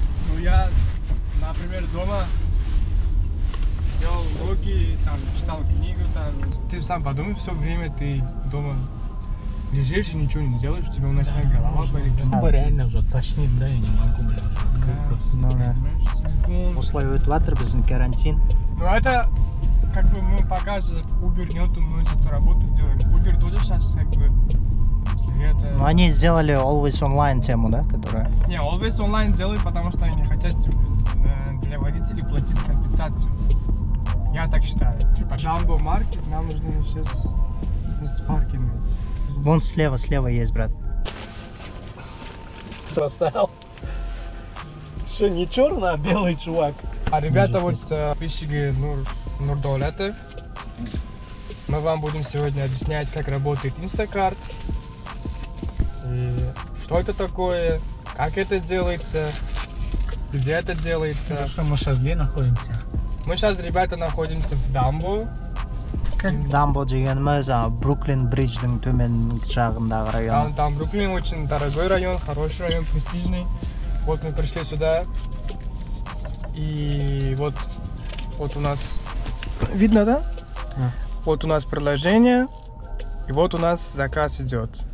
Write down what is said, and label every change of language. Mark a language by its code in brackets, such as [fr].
[ru] Ну, я, например, дома делал уроки, там, читал книгу, там. Ты сам подумай, все время ты дома лежишь и ничего не делаешь, у тебя начинает голова болеть. Реально уже тошнит, да, я не могу, блин. Ну да. [kk] Осылай өтіп жатыр біздің карантин. [ru] Ну это, как бы мы показываем, Uber нету, мы эту работу делаем. Uber тоже сейчас, как бы, это... Ну они сделали Always Online тему, да, которая? Не, Always Online делают, потому что они хотят для водителей платить компенсацию. Я так считаю. Типа Jumbo Market, нам нужно сейчас с паркинга. Вон слева есть, брат. Поставил. Что, не черный, а белый чувак? А ребята, вот подписчики Нурдолеты, мы вам будем сегодня объяснять, как работает Инстакарт. И что это такое, как это делается, где это делается. Хорошо, мы сейчас где находимся? Мы сейчас, ребята, находимся в Дамбо. [kk] Дамбо дегеніміз Бруклин Бридждің төмен жағындағы район. [ru] Там Бруклин очень дорогой район, хороший район, престижный. Вот мы пришли сюда. И вот у нас... Видно, да? Вот у нас приложение. И вот у нас заказ идет.